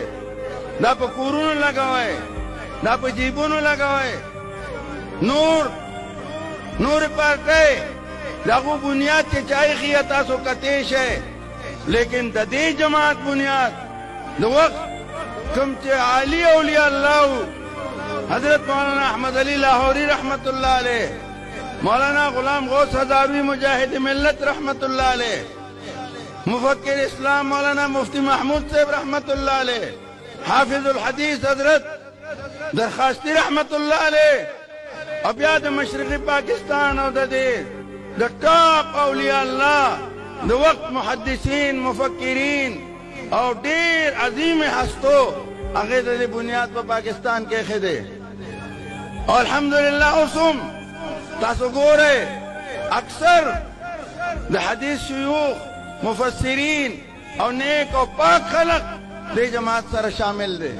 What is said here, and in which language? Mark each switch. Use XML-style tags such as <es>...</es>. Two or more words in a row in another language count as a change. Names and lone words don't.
<ps>دا په کورونو لګوئ، دا په جیبونو لګوئ. نور پارټۍ د هغو بنیاد چې چا ایښي تاسو کتی شئ، لیکن د دې جماعت بنیاد د وخت کوم چې عالی اولیاء الله حضرت مولانا احمد علی لاہوری</ps> <ar>رحمت اللہ علیہ،</ar> <ps>مولانا غلام غوث ہزاروی مجاہد ملت</ps> <ar>رحمت اللہ علیہ،</ar> <ps>مفکر اسلام مولانا مفتی محمود صاحب</ps> <ar>رحمت اللہ علیہ،</ar> <ps>حافظ الحدیث حضرت درخواستی</ps> <ar>رحمت اللہ علیہ،</ar> <ps>او بیا د مشرقی پاکستان او د ټاپ اولیاء الله د وقت محدثین مفکرین او ډیر عظیم هستو هغه د بنیاد په پاکستان کې ایښی دی. او الحمدلله اوس هم تاسو ګورئ اکثر د حدیث شیوخ مفسرین او نیک او پاک خلق دې جماعت سره شامل دی.</ps>